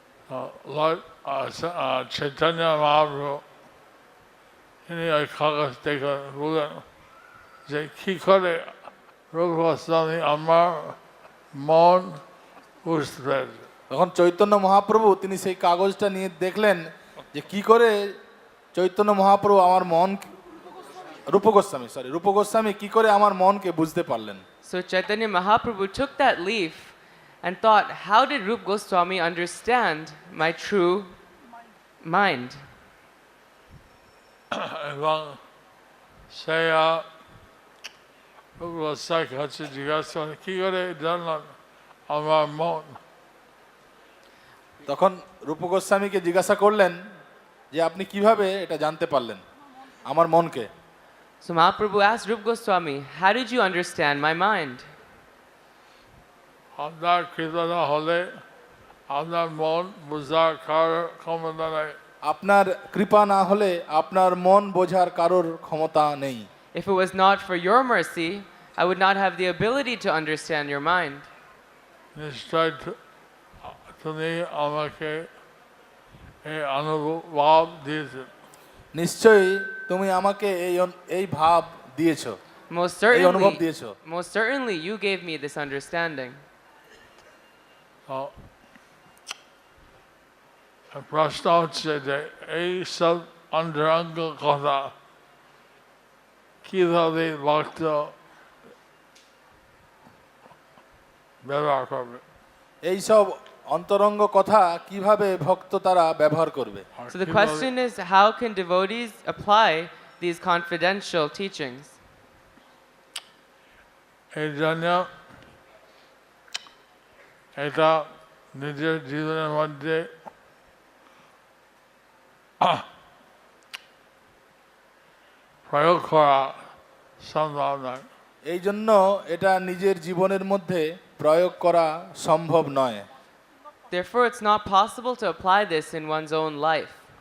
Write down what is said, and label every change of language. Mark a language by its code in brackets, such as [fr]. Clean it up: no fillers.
[bn] Lord Chaitanya Mahaprabhu, তিনি ওই কাগজ দেখে বললেন যে কী করে রূপ গোস্বামী আমার মন বুঝতে পেরেছে। তখন চৈতন্য মহাপ্রভু তিনি সেই কাগজটা নিয়ে দেখলেন যে কি করে চৈতন্য মহাপ্রভু আমার মন, রূপ গোস্বামী কি করে আমার মনকে বুঝতে পারলেন। [en] So Chaitanya Mahaprabhu took that leaf and thought, how did Rup Goswami understand my true mind? [bn] এবং সেই রূপ গোস্বামীর কাছে জিজ্ঞাসা করেন কী করে জানলেন আমার মন। তখন রূপ গোস্বামীকে জিজ্ঞাসা করলেন যে আপনি কিভাবে এটা জানতে পারলেন আমার মনকে। [en] So Mahaprabhu asked Rup Goswami, how did you understand my mind? [bn] আপনার কৃপা না হলে আপনার মন বোঝার কারোর ক্ষমতা নেই। আপনার কৃপা না হলে আপনার মন বোঝার কারোর ক্ষমতা নেই। [en] If it was not for your mercy, I would not have the ability to understand your mind. [bn] নিশ্চয় তুমি আমাকে এই অনুভব দিয়েছেন। নিশ্চয়ই তুমি আমাকে এই ভাব দিয়েছো, [en] Most [bn] এই অনুভব [en] certainly, [bn] দিয়েছো। [en] most certainly you gave me this understanding. [bn] প্রশ্ন হচ্ছে যে এই সব অন্তরঙ্গ কথা কিভাবে ভক্ত ব্যবহার করবে। এই সব অন্তরঙ্গ কথা কিভাবে ভক্ত তারা ব্যবহার করবে। [en] So the question is, how can devotees apply these confidential teachings? [bn] এই জন্য এটা নিজের জীবনের মধ্যে প্রয়োগ করা সম্ভব নয়। এই জন্য এটা নিজের জীবনের মধ্যে প্রয়োগ করা সম্ভব নয়। [en] Therefore, it's not possible to apply this in one's own life.